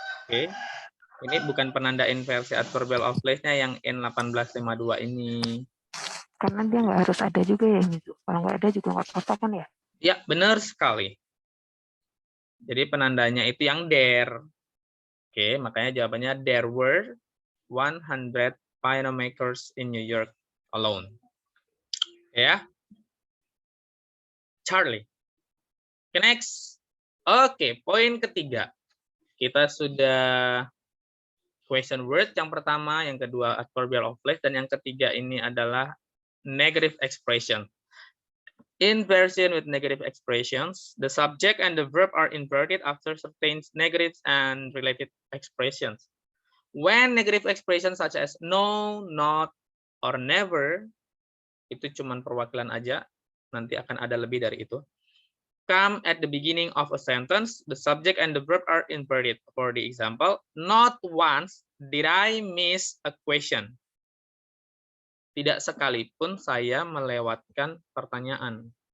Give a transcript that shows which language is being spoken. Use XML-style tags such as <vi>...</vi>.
<id>Oke, ini bukan penanda inversi adverbial of place-nya yang</id> <en>in 1852</en> <id>ini. Karena dia nggak harus ada juga ya, Mizu. Kalau nggak ada juga nggak apa-apa kan ya? Ya, benar sekali. Jadi penandanya itu yang there. Oke, makanya jawabannya</id> <en>there were 100 piano makers in New York alone.</en> <id>Ya. Charlie. Oke, next. Oke, poin ketiga. Kita sudah question word yang pertama, yang kedua adverbial of place, dan yang ketiga ini adalah negative expression.</id> <en>Inversion with negative expressions. The subject and the verb are inverted after certain negatives and related expressions. When negative expressions such as no, not, or never,</en> <id>itu cuma perwakilan aja, nanti akan ada lebih dari itu.</id> <en>Come at the beginning of a sentence, the subject and the verb are inverted. For the example, not once did I miss a question.</en> <id>Tidak sekalipun saya melewatkan pertanyaan.</id>